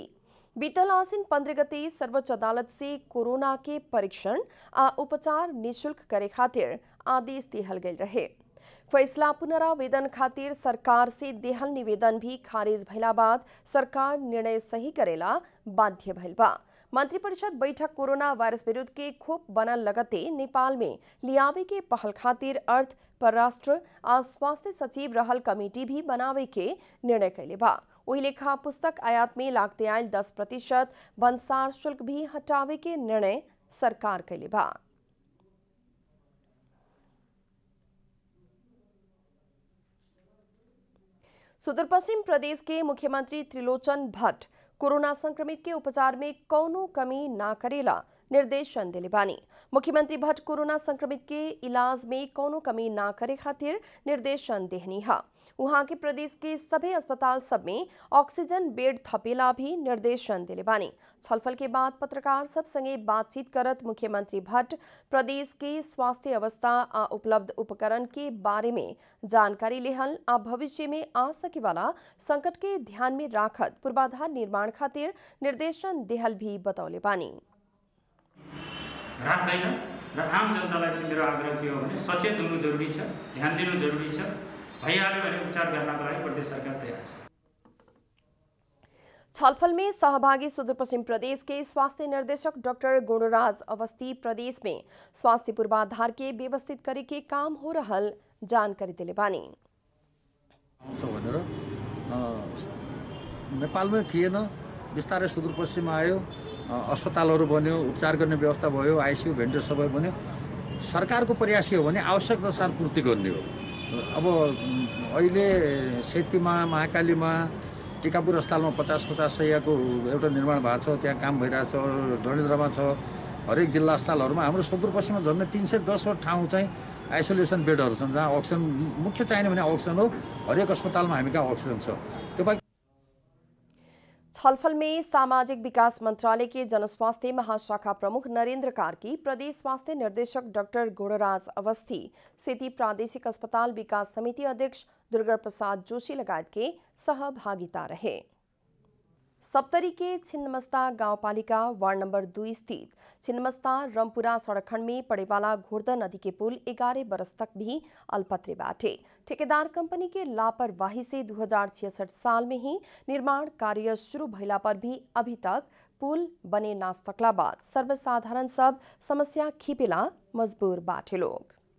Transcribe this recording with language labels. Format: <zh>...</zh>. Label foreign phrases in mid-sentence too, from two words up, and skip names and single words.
<bho>बीतल आसिन 15 गते सर्वोच्च अदालत से कोरोना के परीक्षण आ उपचार निःशुल्क करे खातिर आदेश दिहल गेल रहे। फैसला पुनरावेदन खातिर सरकार से देहल निवेदन भी खारिज भइला बाद सरकार निर्णय सही करेला बाध्य भइल बा। मंत्री परिषद बैठक कोरोना वायरस विरुद्ध के खोप बनल लगते नेपाल में लियावे के पहल खातिर अर्थ परराष्ट्र आ स्वास्थ्य सचिव रहल कमेटी भी बनावे के निर्णय कैले बा। वही लेखा पुस्तक आयात में लागते आयल 10% बंसार शुल्क भी हटावे के निर्णय सरकार कैले बा। सुदूर पश्चिम प्रदेश के मुख्यमंत्री त्रिलोचन भट्ट कोरोना संक्रमित के उपचार में कौनो कमी ना करेला निर्देशन दिले बानी। मुख्यमंत्री भट्ट कोरोना संक्रमित के इलाज में कौनो कमी ना करे खातिर निर्देशन देहनी हा। वहां के प्रदेश के सभी अस्पताल सब में</bho> <en>oxygen bed</en> <bho>थपेला भी निर्देशन दिले बानी। छलफल के बाद पत्रकार सब संगे बातचीत करत मुख्यमंत्री भट्ट प्रदेश के स्वास्थ्य अवस्था आ उपलब्ध उपकरण के बारे में जानकारी लेहल आ भविष्य में आ सके वाला संकट के ध्यान में राखत पूर्वाधार निर्माण खातिर निर्देशन देहल भी बतौले बानी।</bho> <ne>राख्दैन र आम जनतालाई पनि मेरो आग्रह के हो भने सचेत हुनु जरुरी छ, ध्यान दिनु जरुरी छ। भइहाल्यो भने उपचार गर्नको लागि प्रदेश सरकार तयार छ। छलफल में सहभागी सुदूर पश्चिम प्रदेश के स्वास्थ्य निर्देशक डॉक्टर गुणराज अवस्थी प्रदेश में स्वास्थ्य पूर्वाधार के व्यवस्थित करे के काम हो रहल जानकारी दिले बानी। नेपालमै थिएन, बिस्तारै सुदूर पश्चिम आयो, अस्पतालहरू बन्यो, उपचार गर्ने व्यवस्था भयो,</ne> <en>ICU ventilator</en> <ne>सबै बन्यो। सरकारको प्रयास के हो भने आवश्यक अनुसार पूर्ति गर्ने हो। अब अहिले सेतीमा, महाकालीमा, टिकापुर अस्पतालमा 50-50 शय्याको एउटा निर्माण भएको छ, त्यहाँ काम भइरहेछ। डडेलधुरामा छ, हरेक जिल्ला अस्पतालहरूमा। हाम्रो सुदूर पश्चिममा झन्डै 310 ठाउँ चाहिँ</ne> <en>isolation beds</en> <ne>छन् जहाँ अक्सिजन मुख्य चाहिने भने अक्सिजन हो। हरेक अस्पतालमा हामी कहाँ अक्सिजन छ। त्यो बाहेक</ne> <bho>छलफल में सामाजिक विकास मंत्रालय के जनस्वास्थ्य महाशाखा प्रमुख नरेंद्र कार्की, प्रदेश स्वास्थ्य निर्देशक डॉक्टर गुणराज अवस्थी, सेती प्रादेशिक अस्पताल विकास समिति अध्यक्ष दुर्गा प्रसाद जोशी लगायत के सहभागिता रहे। सप्तरी के छिन्नमस्ता गांवपालिका वार्ड नंबर 2 स्थित छिन्नमस्ता रमपुरा सड़क खंड में पड़े वाला घोरदा नदी के पुल 11 बरस तक भी अलपत्रे बाटे। ठेकेदार कंपनी के लापरवाही से 2066 साल में ही निर्माण कार्य शुरू भइला पर भी अभी तक पुल बने ना सकला बाद सर्वसाधारण सब समस्या खिपेला मजबूर बाटे लोग।</bho>